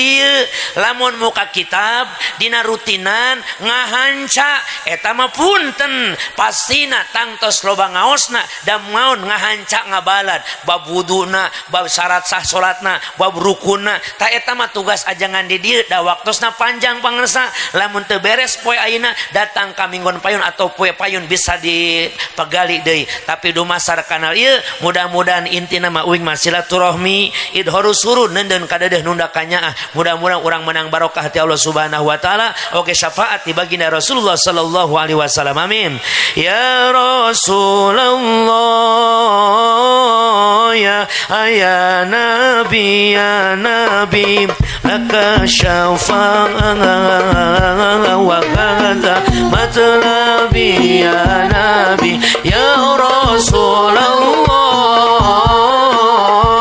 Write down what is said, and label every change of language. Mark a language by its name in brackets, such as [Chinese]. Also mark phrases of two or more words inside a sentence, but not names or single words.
[Sundanese] dieu lamun muka kitab dina rutinan ngahanca eta mah punten pastina tangtos loba ngaosna da ngaon ngahanca ngabalad bab wuduna bab syarat sah salatna bab rukunna ta eta mah tugas ajengan di dieu da waktosna panjang pangarsa lamun teu beres poe ayeuna datang ka minggon payun atau poe payun bisa dipegali deui. Tapi dumasar kanal ieu mudah-mudahan intina mah uing silaturahmi idharu surun neundeun kadeudeung nunda kanyaah mudah-mudahan urang menang barokah ti Allah [Arabic] سبحانه وتعالى [Sundanese] oge syafaat ti baginda Rasulullah [Arabic] صلى الله عليه وسلم [Sundanese] amin ya [Arabic] رسول الله يا نبي لك شفاعة وكذا مطلبي يا نبي يا رسول الله